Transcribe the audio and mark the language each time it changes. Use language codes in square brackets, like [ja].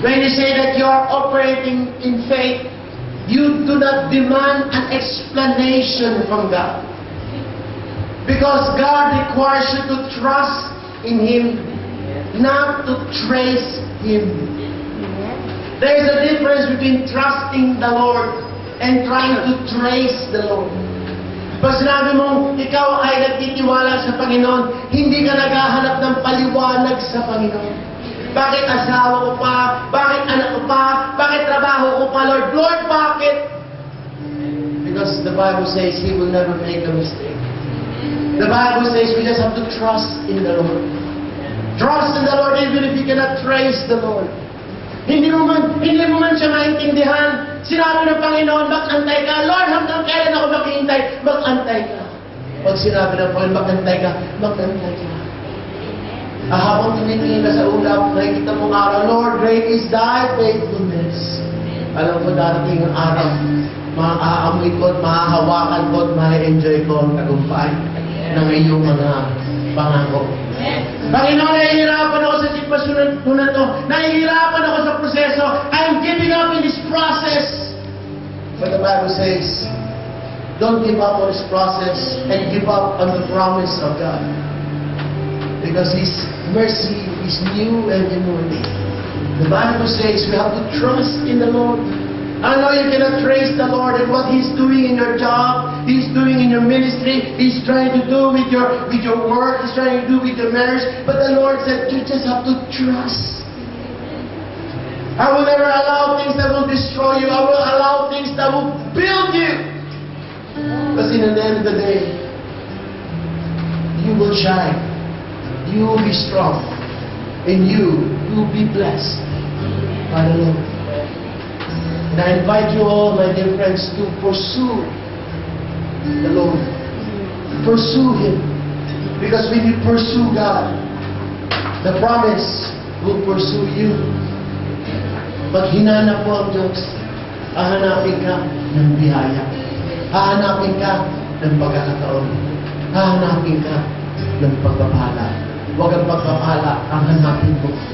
[en] When you say that you are operating in faith, you do not demand an explanation from God. Because God requires you to trust in Him, not to trace Him. There is a difference between trusting the Lord and trying to trace the Lord. [tl] Pag sinabi mong ikaw ay nagtitiwala sa Panginoon, hindi ka naghahanap ng paliwanag sa Panginoon. Bakit asawa ko pa? Bakit anak ko pa? Bakit trabaho ko pa, Lord? Lord, bakit? [en] Because the Bible says He will never make a mistake. The Bible says we just have to trust in the Lord. Trust in the Lord even if you cannot trace the Lord. [tl] Hindi mo man siya maintindihan. Sinabi ng Panginoon, mag-antay ka. Lord, hanggang kailan ako maghihintay? Mag-antay ka. Pag sinabi ng Panginoon, mag-antay ka, mag-antay ka. Habang tumitingin ka sa ulap, nakikita mong araw, Lord, [en] great is thy faithfulness. [tl] Alam ko darating ang araw, maaamoy ko at mahahawakan ko at ma-enjoy ko ang tagumpay ng iyong mga pangako. Panginoon, nahihirapan ako sa sitwasyon na to. Nahihirapan ako sa proseso. [en] I'm giving up in this process. But the Bible says, don't give up on this process and give up on the promise of God. Because His mercy is new every morning. The Bible says we have to trust in the Lord. I know you cannot trace the Lord and what He's doing in your job, He's doing in your ministry, He's trying to do with your work, He's trying to do with your marriage. But the Lord said, you just have to trust. I will never allow things that will destroy you. I will allow things that will build you. Because in the end of the day, you will shine. You will be strong. And you will be blessed by the Lord. And I invite you all, my dear friends, to pursue the Lord. Pursue Him. Because when you pursue God, the promise will pursue you. [tl] Pag hinanap mo ang Diyos, hahanapin ka ng biyaya. Hahanapin ka ng pagkakataon. Hahanapin ka ng pagpapala. Huwag ang pagpapala, ang hanapin mo.